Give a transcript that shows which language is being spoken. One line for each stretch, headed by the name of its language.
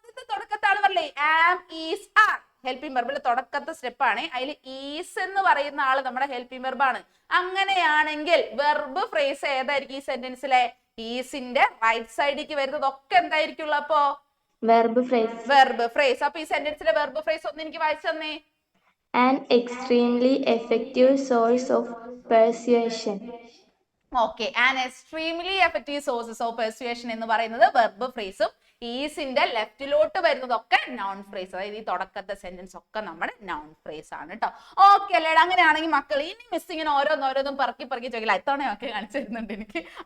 Malayalam: തുടക്കത്തെ ആള് പറയേ am is R. Helping വെർബിലെ തുടക്കത്തെ step ആണ്. അതിൽ ഈസ് എന്ന് പറയുന്ന ആള് നമ്മുടെ ഹെൽപ്പിംഗ് വെർബാണ്. അങ്ങനെയാണെങ്കിൽ വെർബ് ഫ്രേസ് ഏതായിരിക്കും ഈ സെന്റൻസിലെ? ഈസിന്റെ റൈറ്റ് സൈഡിലേക്ക് വരുന്നതൊക്കെ എന്തായിരിക്കുള്ളൂ? അപ്പോ വെർബ് ഫ്രേസ്. അപ്പൊ ഈ സെന്റൻസിലെ വെർബ് ഫ്രേസ് ഒന്ന് എനിക്ക് വായിച്ചു തന്നേ.
English: An extremely effective source of persuasion.
Malayalam: Okay,
English: an extremely effective sources of persuasion
Malayalam: എന്ന് പറയുന്നത് വെർബ് ഫ്രേസും ഈസിന്റെ ലെഫ്റ്റിലോട്ട് വരുന്നതൊക്കെ നൗൺ ഫ്രേസ്. അതായത് ഈ തുടക്കത്തെ സെന്റൻസ് ഒക്കെ നമ്മുടെ നൗൺ ഫ്രേസ് ആണ് കേട്ടോ. ഓക്കെ അല്ലേടാ? അങ്ങനെയാണെങ്കിൽ മക്കൾ ഇനി മിസ്സിങ്ങിന് ഓരോന്നോരോന്നും പറക്കി ചോദിക്കില്ല. ഇത്തവണയൊക്കെ കാണിച്ചു തരുന്നുണ്ട് എനിക്ക്.